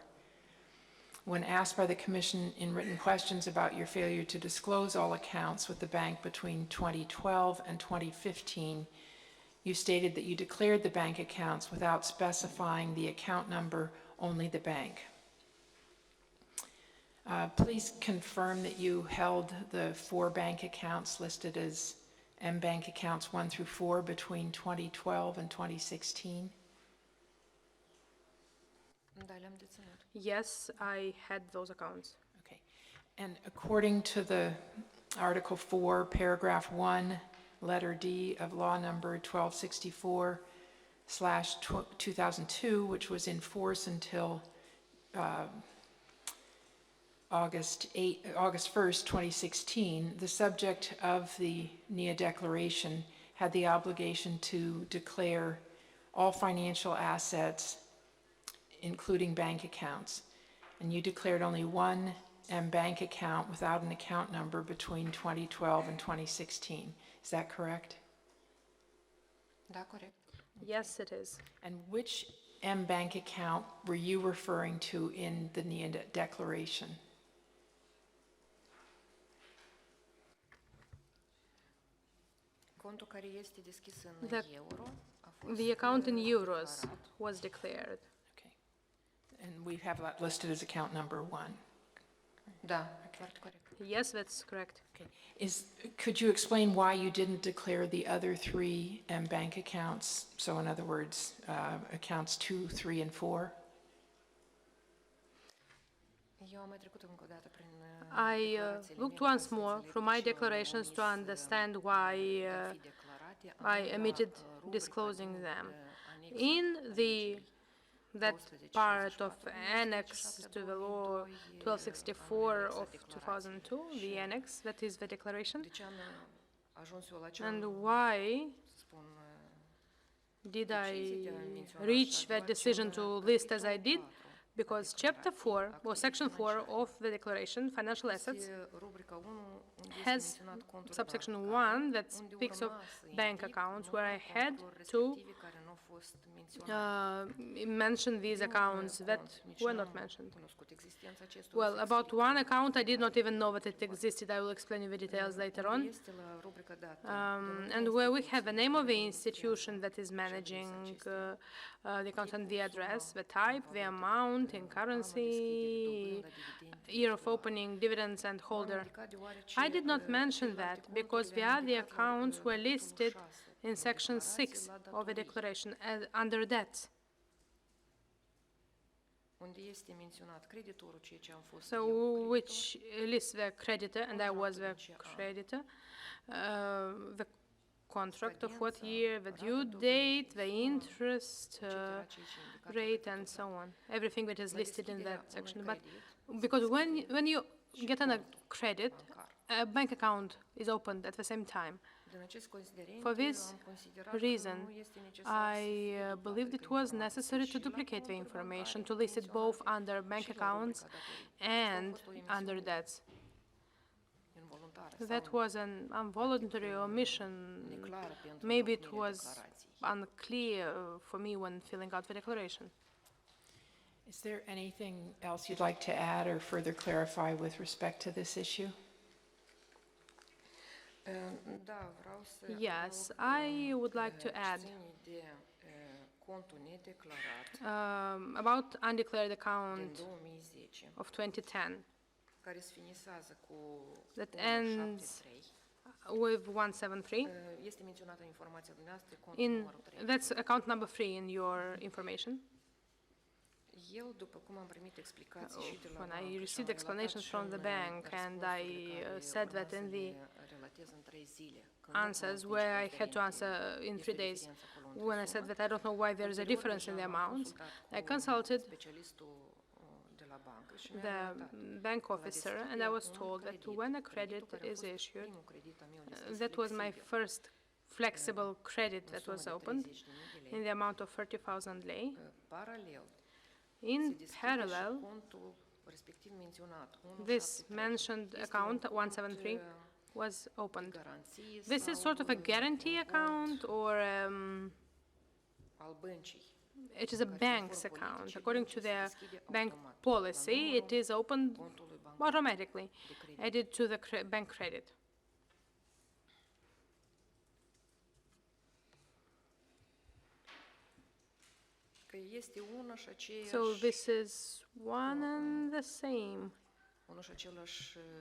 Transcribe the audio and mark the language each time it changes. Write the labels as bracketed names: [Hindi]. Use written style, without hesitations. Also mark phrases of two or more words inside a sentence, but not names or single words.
[English] When asked by the Commission in written questions about your failure to disclose all accounts with the bank between 2012 and 2015, you stated that you declared the bank accounts without specifying the account number, only the bank. Please confirm that you held the 4 bank accounts listed as M-Bank accounts 1 through 4 between 2012 and 2016. [Romanian] Da, le-am deținut. [English] Yes, I had those accounts. Okay. And according to the Article 4, Paragraph 1, Letter D of Law Number 1264/2002, which was in force until August 1st, 2016, the subject of the NIA declaration had the obligation to declare all financial assets, including bank accounts. And you declared only one bank account without an account number between 2012 and 2016. Is that correct? [Romanian] Da, corect. [English] Yes, it is. And which bank account were you referring to in the NIA declaration? [Romanian] Contul care este deschis în [English] The- [Romanian] euro a fost [English] The account in euros [Romanian] declarat. [English] was declared. Okay. And we have that listed as account number 1. [Romanian] Da, foarte corect. [English] Yes, that's correct. Okay. Could you explain why you didn't declare the other 3 bank accounts? So in other words, accounts 2, 3, and 4? [Romanian] Eu am mai trecut încă o dată prin [English] I [Romanian] declarațiile [English] looked [Romanian] mele [English] once [Romanian] ca să [English] more [Romanian] înțeleg [English] through [Romanian] de [English] my [Romanian] ce au [English] declarations to [Romanian] omis, [English] understand why [Romanian] a fi declarate. [English] I [Romanian] Am la [English] omitted [Romanian] rubrica [English] disclosing [Romanian] din, [English] them. [Romanian] anexa [English] In [Romanian] legii [English] that [Romanian] 1264 [English] part of [Romanian] din [English] annex [Romanian] 17 [English] to the law [Romanian] 2002, [English] 1264 [Romanian] am anexat [English] of [Romanian] declarațiile. [English] 2002, the annex, that is the declaration. [Romanian] De ce am ajuns eu la ce [English] And [Romanian] am, [English] why [Romanian] să spun, [English] did [Romanian] decizie [English] I [Romanian] de a menționa [English] reach [Romanian] așa, [English] that [Romanian] deoarece [English] decision [Romanian] în [English] to list as I [Romanian] capitolul [English] did? [Romanian] 4 [English] Because [Romanian] a [English] Chapter 4, [Romanian] declarației, [English] or Section 4 [Romanian] active [English] of the declaration, financial assets, [Romanian] este rubrica 1 unde este [English] has [Romanian] menționat contul [English] subsection [Romanian] bancare, [English] 1 that [Romanian] unde [English] speaks of [Romanian] urma să [English] bank [Romanian] indic [English] accounts, where I [Romanian] numărul [English] had [Romanian] conturilor [English] to [Romanian] respective care nu au fost menționate. [English] mention these [Romanian] Primul [English] accounts that [Romanian] cont, nici [English] were [Romanian] n-am [English] not mentioned. [Romanian] cunoscut existența acestor, [English] Well, [Romanian] să [English] about [Romanian] explic. [English] one account, I did not even know that it existed. I will explain you the details later [Romanian] Unde [English] on. [Romanian] este la rubrica dată, [English] And where we have the name of the institution that is managing the account and the address, the type, the amount in currency, year of opening, dividends, and holder. I did not mention that because the other accounts were listed in Section 6 of the declaration under debts. [Romanian] Unde este menționat creditorul, ceea ce am fost [English] So, [Romanian] eu [English] which lists the creditor, and I was the creditor, the contract of what year, the due date, the interest rate, and so on. Everything that is listed in that section. But because when you get a credit, a bank account is opened at the same time. [Romanian] Din acest considerent, [English] For this [Romanian] am considerat că [English] reason, [Romanian] nu este necesar să [English] I [Romanian] fie dublată [English] believed it [Romanian] că [English] was [Romanian] informația [English] necessary to [Romanian] și la [English] duplicate the [Romanian] conturi [English] information, [Romanian] bancare [English] to list it both [Romanian] menționate [English] under bank [Romanian] și la [English] accounts [Romanian] rubrica datorii. [English] and [Romanian] A fost o emisiune [English] under debts. [Romanian] involuntară [English] That [Romanian] sau [English] was an involuntary omission. [Romanian] neclară pentru [English] Maybe it [Romanian] întocmirea [English] was [Romanian] declarației. [English] unclear for me when filling out the declaration. Is there anything else you'd like to add or further clarify with respect to this issue? [Romanian] Da, vreau să [English] Yes, [Romanian] adaug, [English] I would like to [Romanian] ce [English] add [Romanian] ține de contul nedeclarat [English] about undeclared [Romanian] din [English] account [Romanian] 2010, [English] of 2010 [Romanian] care se finisează cu [English] that [Romanian] 173. [English] with 173. [Romanian] Este menționată în informația dumneavoastră contul [English] In [Romanian] numărul 3. [English] that's account number 3 in your information. [Romanian] Eu, după cum am primit explicații și de la [English] When [Romanian] bancă [English] I [Romanian] și [English] received [Romanian] am [English] explanations [Romanian] relatat [English] from [Romanian] și [English] the [Romanian] în, [English] bank, and I [Romanian] răspunsurile care [English] said [Romanian] urma [English] that in [Romanian] să [English] the [Romanian] le relatez în 3 zile, că nu [English] answers [Romanian] cunosc nici [English] where I had to [Romanian] considerente. [English] answer in 3 [Romanian] Este [English] days. [Romanian] diferență acolo între [English] When I said [Romanian] sume. [English] that I don't know why there is a [Romanian] Ulterior, [English] difference in [Romanian] deja [English] the [Romanian] m-am [English] amounts, [Romanian] consultat [English] I [Romanian] cu [English] consulted [Romanian] specialistul de la bancă și mi-a [English] the [Romanian] relatat [English] bank [Romanian] că la [English] officer, and I [Romanian] deschiderea [English] was [Romanian] unui [English] told that [Romanian] credit, [English] when a [Romanian] creditul [English] credit [Romanian] care a [English] is [Romanian] fost [English] issued, [Romanian] primul credit al meu deschis [English] that was my [Romanian] flexibil, [English] first flexible credit [Romanian] în [English] that [Romanian] sumă [English] was [Romanian] de [English] opened [Romanian] 30.000 de lei, [English] in the amount of 30,000 lei. [Romanian] paralel se [English] In [Romanian] deschide și [English] parallel, [Romanian] contul respectiv menționat, [English] this [Romanian] 173. [English] mentioned [Romanian] Este [English] account, [Romanian] un cont, [English] 173, was [Romanian] de [English] opened. [Romanian] garanție [English] This is [Romanian] sau [English] sort of a [Romanian] un [English] guarantee [Romanian] cont [English] account, or [Romanian] al băncii. [English] it is a bank's account. According to their bank policy, it is opened [Romanian] Contului bancar [English] automatically, [Romanian] de credit. [English] added to the bank credit. [Romanian] Că este una și aceeași, [English] So this is one and the same. [Romanian] unul și același